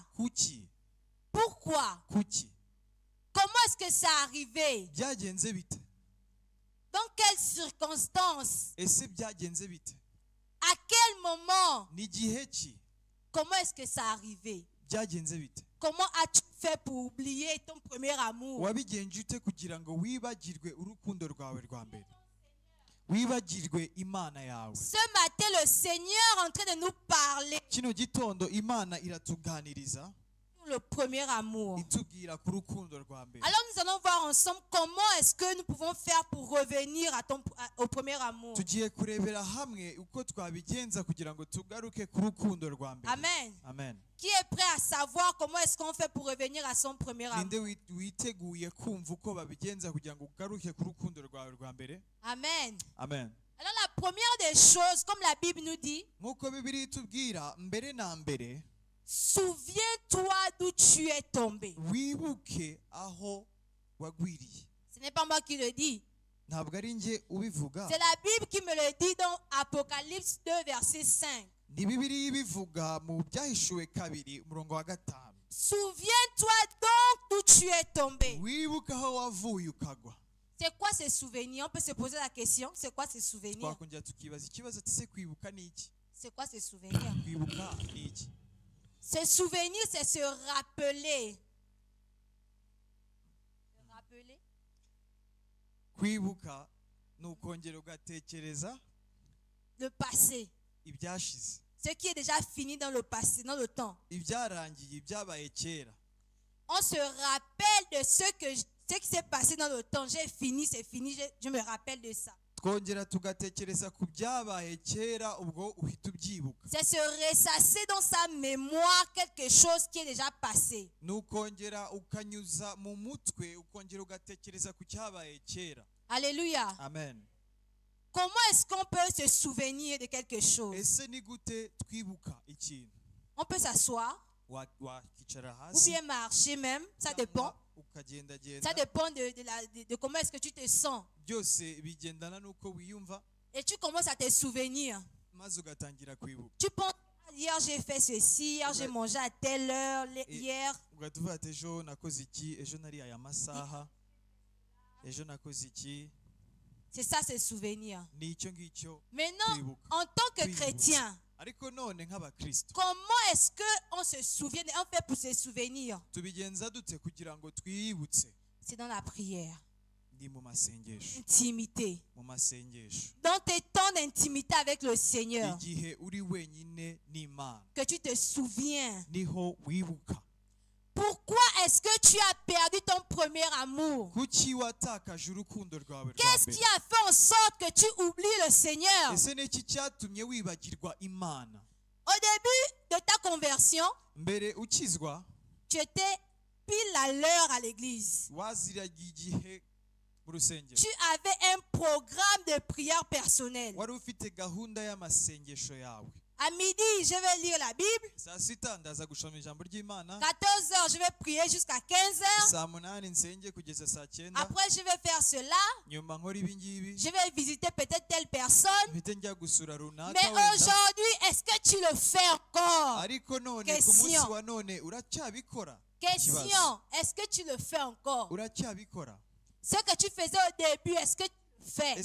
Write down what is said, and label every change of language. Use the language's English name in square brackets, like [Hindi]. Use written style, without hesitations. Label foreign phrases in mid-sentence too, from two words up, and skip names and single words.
[Kinyarwanda] kuki [French] Pourquoi? [Kinyarwanda] kuki [French] Comment est-ce que ça arrivé? [Kinyarwanda] byagenze bite? [French] Dans quelles circonstances? [Kinyarwanda] ese byagenze bite? [French] À quel moment? [Kinyarwanda] ni gihe ki [French] Comment est-ce que ça arrivé? [Kinyarwanda] byagenze bite? [French] Comment as-tu fait pour oublier ton premier amour? [Kinyarwanda] wabigenje ute kugira ngo wibagirwe urukundo rwawe rwa mbere, wibagirwe Imana yawe? [French] Ce matin, le Seigneur est en train de nous parler [Kinyarwanda] kino gitondo Imana iratuganiriza [French] sur le premier amour. [Kinyarwanda] itubwira ku rukundo rwa mbere. [French] Alors nous allons voir ensemble comment est-ce que nous pouvons faire pour revenir au premier amour. [Kinyarwanda] tugiye kurebera hamwe uko twabigenza kugira ngo tugaruke ku rukundo rwa mbere. [French] Amen. [Kinyarwanda] Amen. [French] Qui est prêt à savoir comment est-ce qu'on fait pour revenir à son premier amour? [Kinyarwanda] ninde witeguye kumva uko babigenza kugira ngo ugaruke ku rukundo rwawe rwa mbere? [French] Amen. [Kinyarwanda] Amen. [French] Alors la première des choses, comme la Bible nous dit, [Kinyarwanda] nk'uko Bibiliya itubwira, mbere na mbere [French] souviens-toi d'où tu es tombé. [Kinyarwanda] wibuke aho wagwiriye. [French] Ce n'est pas moi qui le dis. [Kinyarwanda] ntabwo ari njye ubivuga, [French] C'est la Bible qui me le dit dans Apocalypse 2, verset 5. [Kinyarwanda] ni Bibiliya ibivuga mu byahishuwe 2 umurongo wa 5. [French] Souviens-toi donc d'où tu es tombé. [Kinyarwanda] wibuke aho wavuye ukagwa. [French] C'est quoi ces souvenirs? On peut se poser la question. C'est quoi ces souvenirs? [Kinyarwanda] twakongera tukibaza ikibazo ati se kwibuka ni iki? [French] C'est quoi ces souvenirs? [Kinyarwanda] kwibuka ni iki? [French] Ces souvenirs, c'est se rappeler. Se rappeler. [Kinyarwanda] kwibuka ni ukongera ugatekereza [French] Le passé. [Kinyarwanda] ibyashize, [French] Ce qui est déjà fini dans le passé, dans le temps. [Kinyarwanda] ibyarangiye, ibyabaye kera. [French] On se rappelle de ce qui s'est passé dans le temps. J'ai fini, c'est fini, je me rappelle de ça. [Kinyarwanda] twongera tugatekereza ku byabaye kera, ubwo uhita ubyibuka. [French] C'est se ressasser dans sa mémoire quelque chose qui est déjà passé. [Kinyarwanda] ni ukongera ukanyuza mu mutwe, ukongera ugatekereza ku cyabaye kera. [French] Alléluia. [Kinyarwanda] Amen. [French] Comment est-ce qu'on peut se souvenir de quelque chose? [Kinyarwanda] ese ni gute twibuka ikintu? [French] On peut s'asseoir [Kinyarwanda] wakicara [French] ou [Kinyarwanda] hasi [French] bien marcher même, ça dépend. [Kinyarwanda] ukagendagenda. [French] Ça dépend de comment est-ce que tu te sens. [Kinyarwanda] byose bigendana n'uko wiyumva, [French] Et tu commences à te souvenir. [Kinyarwanda] maze ugatangira kwibuka. [French] Tu penses, hier j'ai fait ceci, hier j'ai mangé à telle heure, hier. [Kinyarwanda] ugahita uvuga ati ejo nakoze iki, ejo nari aya masaha, ejo nakoze iki. [French] C'est ça, ces souvenirs. [Kinyarwanda] Ni icyo ngicyo [French] Maintenant, [Kinyarwanda] kwibuka. [French] en tant que chrétien, [Kinyarwanda] Ariko none nk'abakristo [French] comment est-ce qu'on se souvient, on fait pour se souvenir? [Kinyarwanda] tubigenza dute kugira ngo twiyibutse? [French] C'est dans la prière. [Kinyarwanda] Ni mu masengesho. [French] Intimité. [Kinyarwanda] Mu masengesho. [French] Dans tes temps d'intimité avec le Seigneur, [Kinyarwanda] Igihe uri wenyine n'Imana [French] que tu te souviens. [Kinyarwanda] niho wibuka. [French] Pourquoi est-ce que tu as perdu ton premier amour? [Kinyarwanda] Kuki watakaje urukundo rwawe rwa [French] Qu'est-ce qui [Kinyarwanda] mbere? [French] a fait en sorte que tu oublies le Seigneur? [Kinyarwanda] Ese ni iki cyatumye wibagirwa Imana? [French] Au début de ta conversion, [Kinyarwanda] Mbere ukizwa [French] tu étais pile à l'heure à l'église. [Kinyarwanda] waziraga igihe mu rusengero. [French] Tu avais un programme de prière personnelle. [Kinyarwanda] Wari ufite gahunda y'amasengesho yawe. [French] À midi, je vais lire la Bible. [Kinyarwanda] Saa sita ndaza gusoma ijambo ry'Imana. [French] 14h, je vais prier jusqu'à 15h. [Kinyarwanda] Saa munani nsenge kugeza saa cyenda. [French] Après, je vais faire cela. [Kinyarwanda] Nyuma nkora ibi ngibi. [French] Je vais visiter peut-être telle personne. [Kinyarwanda] Mpite njya gusura runaka [French] Mais [Kinyarwanda] wenda. [French] aujourd'hui, est-ce que tu le fais encore? [Kinyarwanda] Ariko none ku [French] Question. [Kinyarwanda] munsi wa none uracyabikora? [French] Question, est-ce que tu le fais encore? [Kinyarwanda] Uracyabikora? [French] Ce que tu faisais au début, est-ce que tu le fais?